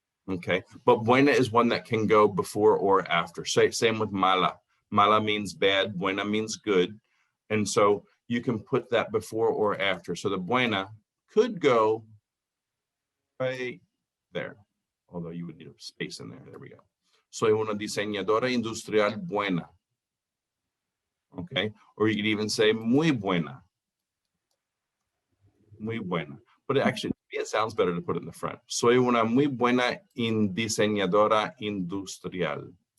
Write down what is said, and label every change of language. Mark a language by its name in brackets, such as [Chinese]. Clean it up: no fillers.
[English] Okay, but buena is one that can go before or after. Same with mala. Mala means bad, buena means good. And so you can put that before or after. So the buena could go right there, although you would need a space in there. There we go. [Spanish] Soy una diseñadora industrial buena. [English] Okay, or you could even say [Spanish] muy buena. Muy buena. [English] But actually, it sounds better to put it in the front. [Spanish] Soy una muy buena diseñadora industrial.